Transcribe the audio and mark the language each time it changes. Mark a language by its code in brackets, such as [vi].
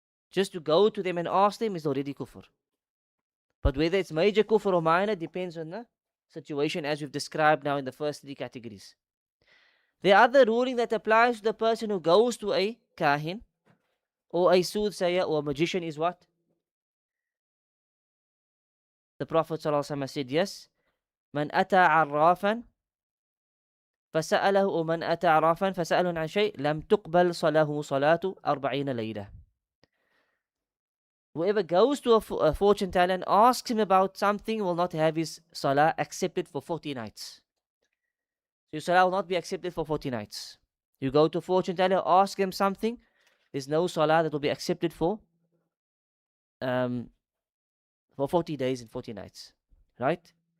[en] Just to go to them and ask them is already kufr. But whether it's major kufr or minor depends on the situation as we've described now in the first three categories. The other ruling that applies to the person who goes to a kahin or a soothsayer or a magician is what? The Prophet ﷺ said, yes, [ar] من أتى عرافا فسأله أو من أتى عرافا فسأله عن شيء لم تقبل صلاة 40 ليلة. [en] Whoever goes to a fortune teller and asks him about something will not have his salah accepted for 40 nights. So your salah will not be accepted for 40 nights. You go to a fortune teller, ask him something, there's no salah that will be accepted for 40 days and 40 nights. Right?